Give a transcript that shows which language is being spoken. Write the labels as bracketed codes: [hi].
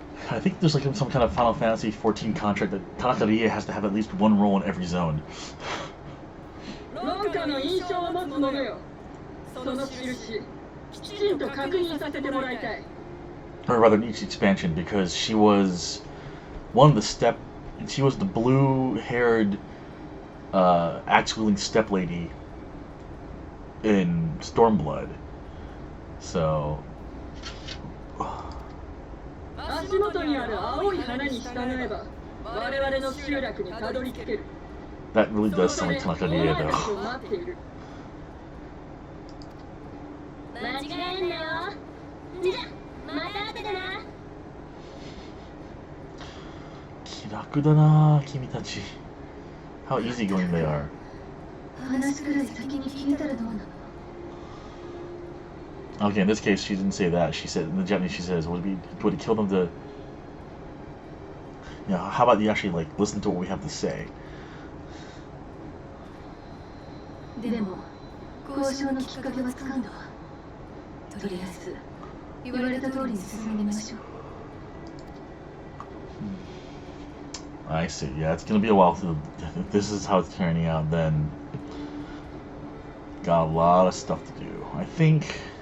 [en] I think there's like some kind of Final Fantasy XIV contract that Tanakariya has to have at least one role in every zone. [ja] ロンカの印象を持つ者よ。その印、きちんと確認させてもらいたい。 [en] Or rather, in each expansion, because she was one of the she was the blue-haired, axe-wielding step lady in Stormblood. So. [ja] 足元にある青い花に従えば我々の集落にたどり着ける。 [en] That really does sound like Tanakariya, though. [ja] 間違えんなよ。じゃ、また後でな。気楽だな、君たち。 [en] How easygoing they are. [ja] 話くらい先に聞いたらどうなの? [en] Okay, in this case, she didn't say that. She said, in the Japanese, she says, would it kill them to... You know, how about you actually, like, listen to what we have to say? [ja] でも、交渉のきっかけはつかんだわ。とりあえず、言われた通りに進んでみましょう。 [en] I see. Yeah, it's gonna be a while. If this is how it's turning out, then got a lot of stuff to do. I think...